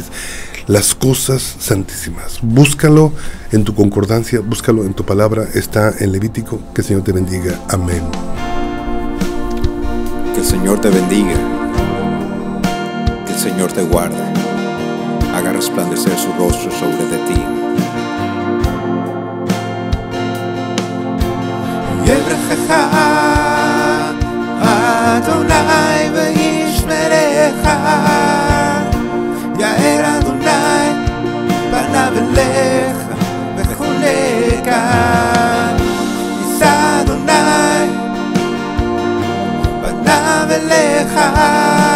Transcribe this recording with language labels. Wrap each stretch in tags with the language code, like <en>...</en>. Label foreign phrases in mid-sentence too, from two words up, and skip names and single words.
<es>Las cosas santísimas, búscalo en tu concordancia, búscalo en tu palabra, está en Levítico. Que el Señor te bendiga. Amén. Que el Señor te bendiga, que el Señor te guarde, haga resplandecer su rostro sobre de ti.</es> <he>יברכך אדוני וישמרך, יאר אדוני פניו אליך וחונך, יישא אדוני פניו אליך</he>